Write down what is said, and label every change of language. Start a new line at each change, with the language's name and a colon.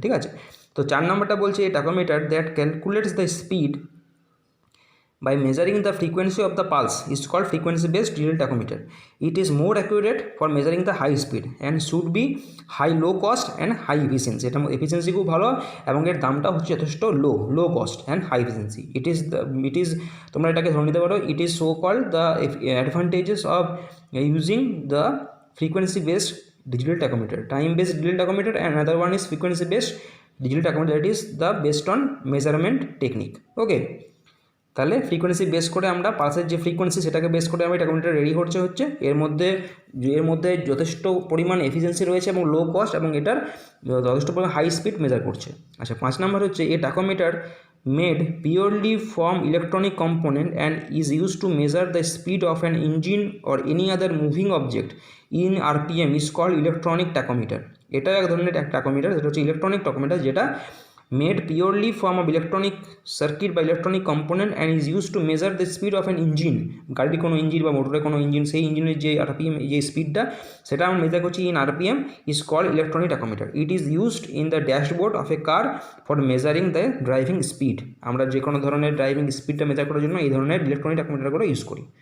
Bangla: ঠিক আছে, তো 4 নাম্বারটা বলছে
English: A tachometer that calculates the speed by measuring the frequency of the pulse is called frequency based digital tachometer. It is more accurate for measuring the high speed and should be high low cost and high efficiency।
Bangla: এটা efficiency খুব ভালো এবং এর দামটা হচ্ছে যথেষ্ট
English: Low cost and high efficiency. It is
Bangla: তোমরা এটাকে ধরে নিতে পারো,
English: It is so called the advantages of using the frequency based digital tachometer, time based digital tachometer, and another one is frequency based digital tachometer, that is the based on measurement technique।
Bangla: okay, তাহলে frequency base করে আমরা পালসের যে frequency সেটাকে base করে আমি টাকোমিটার ready হচ্ছে এর মধ্যে যথেষ্ট পরিমাণ এফিসিয়েন্সি রয়েছে এবং লো কস্ট, এবং এটার যথেষ্ট পরিমাণ হাই স্পিড মেজার করছে।
English: আচ্ছা,
Bangla: 5 নাম্বার হচ্ছে
English: A tachometer made purely from electronic component and is use to measure the speed of an engine or any other moving object in RPM is called electronic tachometer.
Bangla: এটাও এক ধরনের টাকোমিটার, যেটা
English: হচ্ছে electronic tachometer, যেটা made purely from a electronic circuit by electronic component and is used to measure the speed of an engine।
Bangla: গাড়ির কোনো engine বা মোটরের কোনো ইঞ্জিন, সেই ইঞ্জিনের যে আরপিএম যে স্পিডটা সেটা আমরা মেজার করছি in RPM,
English: Is called electronic tachometer. It is used in the dashboard of a car for measuring the driving speed.
Bangla: আমরা যে কোনো ধরনের ড্রাইভিং স্পিডটা মেজার করার জন্য এই ধরনের ইলেকট্রনিক টাকোমিটারগুলো ইউজ করি।